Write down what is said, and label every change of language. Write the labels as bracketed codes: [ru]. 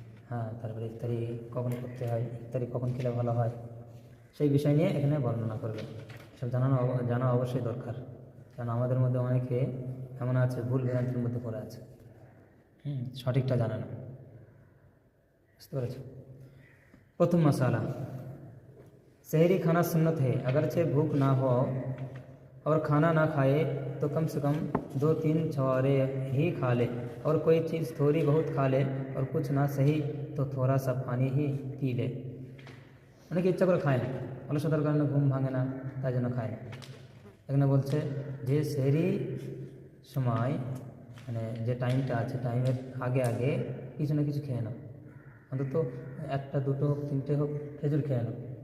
[bn] হ্যাঁ, তারপরে ইফতারি কখন করতে হয়, ইফতারি কখন খেলে ভালো হয়, সেই বিষয় নিয়ে এখানে বর্ণনা করবে। সব জানা অবশ্যই দরকার, কারণ আমাদের মধ্যে অনেকে এমন আছে ভুল ভ্রান্তির মধ্যে পড়ে আছে, সঠিকটা জানে না। বুঝতে পেরেছ? প্রথম মশালা, [hi] सहरी खाना सुन्नत है। अगरचे भूख ना हो और खाना ना खाए तो कम से कम 2-3 छुहारे ही खा ले, और कोई चीज़ थोड़ी बहुत खा ले, और कुछ ना सही तो थोड़ा सा पानी ही पी ले। [bn] অনেকে ইচ্ছা করে খায় না, অলসতার কারণে ঘুম ভাঙে না, তাই জন্য খায় না। এখানে বলছে যে সেহরি সময়, মানে যে টাইমটা আছে, টাইমের আগে আগে কিছু না কিছু খেয়ে নাও, অন্তত একটা দুটো হোক তিনটে হোক খেজুর খেয়ে নাও।